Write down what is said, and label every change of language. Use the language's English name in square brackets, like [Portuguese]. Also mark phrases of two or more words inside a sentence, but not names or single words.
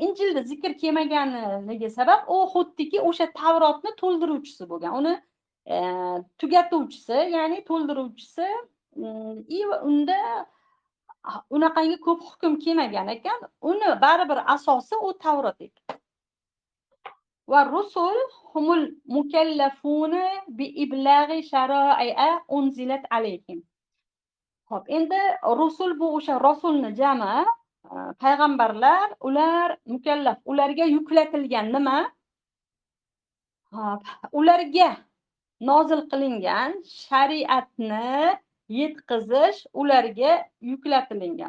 [Uzbek] Injilda zikr kelmaganiga sabab u xuddiki o'sha Tavrotni to'ldiruvchisi bo'lgan. Uni tugatuvchisi, ya'ni to'ldiruvchisi, unda unaqangi ko'p hukm kelmagan ekan. Uni baribir asosi u Tavrot ekan. [Arabic] والرسل هم المكلفون بإبلاغ شرائع أنزلت عليهم. [Uzbek] Hop, endi rusul bu o'sha rasulni jami, payg'ambarlar, ular mukallaf, ularga yuklatilgan nima? Hop, ularga nozil qilingan shariatni yetkazish ularga yuklatilgan.